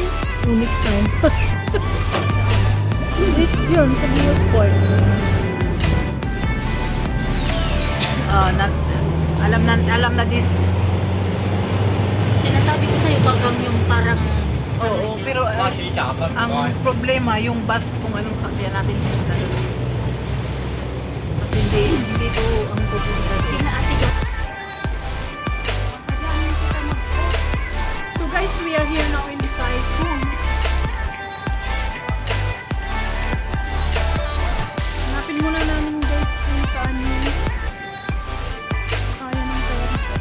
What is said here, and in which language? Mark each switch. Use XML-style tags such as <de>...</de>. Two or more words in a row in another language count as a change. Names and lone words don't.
<tl>Next time. Yun, sa Neosport. Alam na this. Sinasabi ko sa'yo bagang yung parang Oo, pero</tl> <yue>巴士站啦，唔</yue> <tl>ang</tl> <yue>該。</yue> <tl>problema yung bus kung anong sakyan natin pupunta doon. At hindi to ang pupunta. sina ate Jo.</tl> <en>So guys, we are here now in the Saikong.</en> <tl>Hanapin muna namin guys kung saan yung kaya ng pera.</tl>